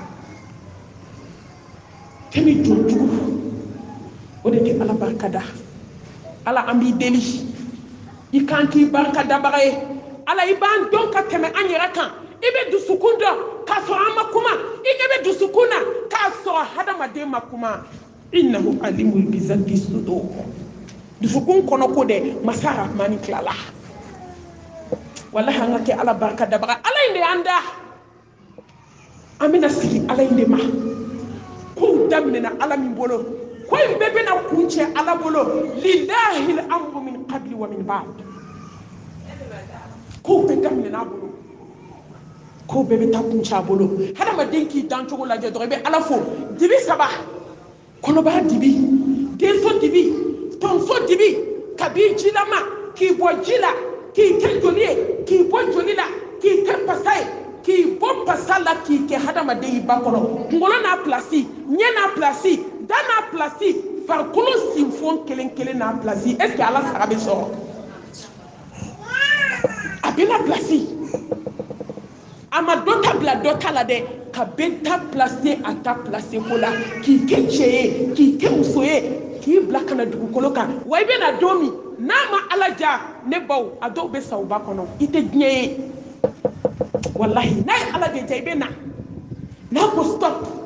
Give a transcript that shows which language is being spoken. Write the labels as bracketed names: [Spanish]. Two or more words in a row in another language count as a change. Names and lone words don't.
[Bambara] Kɛmi jɔn jugu, o de tɛ Ala barikada. Ala an b'i deli, i kan k'i barikadabaga ye. Ala i b'an dɔn ka tɛmɛ an yɛrɛ kan. I bɛ dusukun dɔn k'a sɔrɔ an ma kuma, i ɲɛ bɛ dusukun na k'a sɔrɔ hadamaden ma kuma. [Arabic] إنه عليم بذات الصدور. [Bambara] Dusukun kɔnɔ ko dɛ masa rahmani tilala. Wallahi an ka kɛ Ala barikadabaga. Ala in de y'an da. An bɛna sigi Ala in de ma. K'o daminɛna ala min bolo ko in bɛɛ bɛna kun cɛ ala bolo [Arabic] لله الأمر من قبل ومن بعد [Bambara] ko bɛɛ daminɛna a bolo ko bɛɛ bɛ taa kun cɛ a bolo hadamaden k'i dan cogo lajɛ dɔrɔn i bɛ ala fo dibi 3 kɔnɔbara dibi denso dibi tonso dibi kabi jilama k'i bɔ ji la k'i kɛ joli ye k'i bɔ joli la k'i kɛ pasa ye k'i bɔ pasa la k'i kɛ hadamaden i ba kɔnɔ kunkolo n'a pilasi ɲɛ n'a pilasi da n'a pilasi farikolo sinfon kelen kelen n'a pilasi [French] est ce que [Bambara] ala sara bɛ sɔrɔ a bɛ na pilasi a ma dɔ ta bila dɔ ta la dɛ ka bɛ ta pilasi a ta pilasi ko la k'i kɛ cɛ ye k'i kɛ muso ye k'i bila ka na dugukolo kan wa i bɛ na don min n'a ma ala ja ne baw a dɔw bɛ sa u ba kɔnɔ i tɛ diɲɛ ye wallahi n'a ye ala de ja i bɛ na n'a ko stop